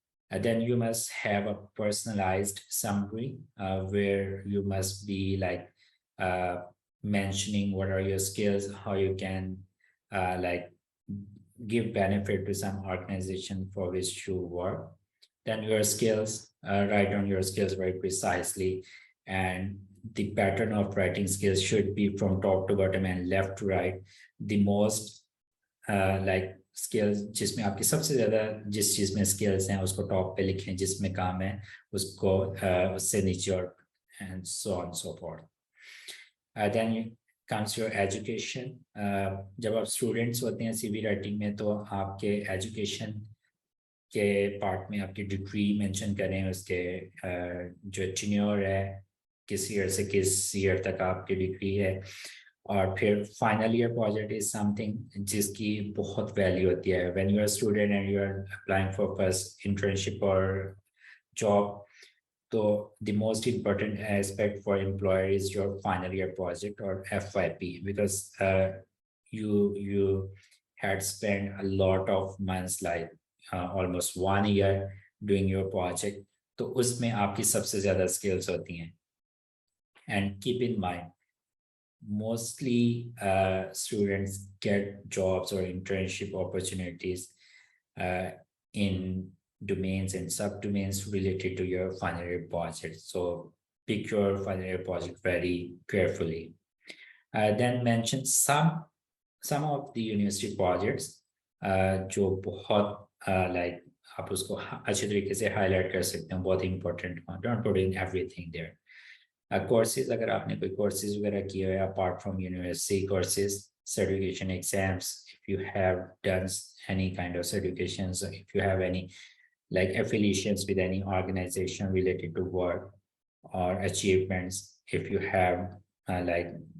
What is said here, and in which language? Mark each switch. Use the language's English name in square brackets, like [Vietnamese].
[English] And then you must have a personalized summary where you must be like mentioning what are your skills, how you can like give benefit to some organization for which you work. Then your skills, write on your skills very precisely, and the pattern of writing skills should be from top to bottom and left to right. The most like skills [Hindi] जिसमें आपकी सबसे ज़्यादा जिस चीज़ में skills हैं उसको top पे लिखें, जिसमें काम है उसको उससे नीचे और [English] and so on and so forth. Then comes your education. [Hindi] जब आप students होते हैं CV writing में तो आपके education के part में आपकी degree mention करें, उसके जो tenure है किस ईयर से किस ईयर तक आपकी डिग्री है, और फिर [English] final year project is something [Hindi] जिसकी बहुत वैल्यू होती है. [English] When you are student and you are applying for first internship और job, तो the most important aspect for employer is your final year project और FYP, because you had spent a lot of months, like almost 1 year doing your project. [Hindi] तो उसमें आपकी सबसे ज़्यादा skills होती हैं. [English] And keep in mind, mostly students get jobs or internship opportunities in domains and subdomains related to your final year project. So pick your final year project very carefully. Then mention some of the university projects [Hindi] जो बहुत like आप उसको अच्छे तरीके से highlight कर सकते हैं, बहुत important. [English] Don't put in everything there. Courses, [Hindi] अगर आपने कोई courses वगैरह किए हुए [English] apart from university courses, certification exams, if you have done any kind of certifications, if you have any like affiliations with any organization related to work or achievements, if you have like